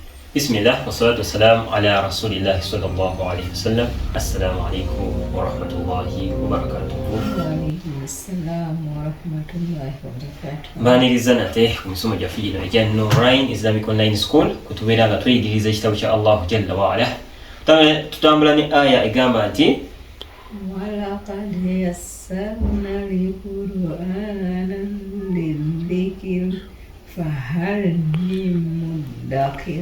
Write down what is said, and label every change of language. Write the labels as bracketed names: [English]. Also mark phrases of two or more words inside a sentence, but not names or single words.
[Arabic] بسم الله والصلاة والسلام على رسول الله صلى الله عليه وسلم. السلام عليكم ورحمة الله وبركاته. وعليكم السلام ورحمة الله وبركاته. [Ganda] Mbaniriza nate ku misomo gyaffe gino egya Nurain Islamic Online School kutubeera nga tuyigiriza ekitabo kya [Arabic] الله جل وعلا. [Ganda] Tutambula ne aya egamba nti [Arabic] ولقد يسرنا القرآن للذكر فهل من مدكر.